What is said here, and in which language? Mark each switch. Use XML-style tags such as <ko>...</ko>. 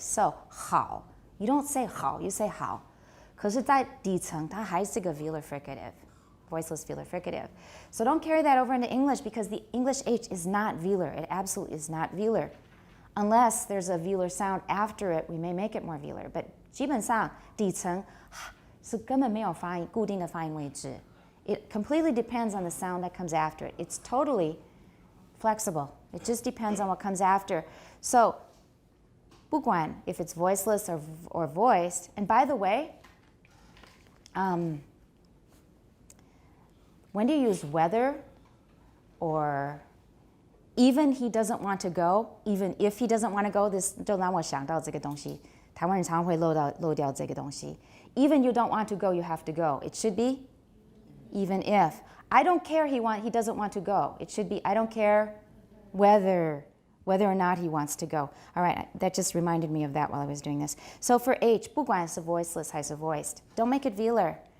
<en>So 好, you don't say 好, you say 好.</en> <zh>可是在底层它还是个</zh> <en>velar fricative, voiceless velar fricative. So don't carry that over into English because the English H is not velar. It absolutely is not velar. Unless there's a velar sound after it, we may make it more velar.</en> <zh>But 基本上底层是根本没有发音固定的发音位置.</zh> <en>It completely depends on the sound that comes after it. It's totally flexible. It just depends on what comes after. So 不管 if it's voiceless or voiced. And by the way, when do you use whether or even he doesn't want to go, even if he doesn't want to go, this</en> <zh>就让我想到这个东西。台湾人常会漏掉这个东西。</zh> <en>Even you don't want to go, you have to go. It should be even if. I don't care he doesn't want to go. It should be I don't care whether or not he wants to go. All right, that just reminded me of that while I was doing this. So for H,</en> <zh>不管是</zh> <en>voiceless 还是 voiced, don't make it velar.</en>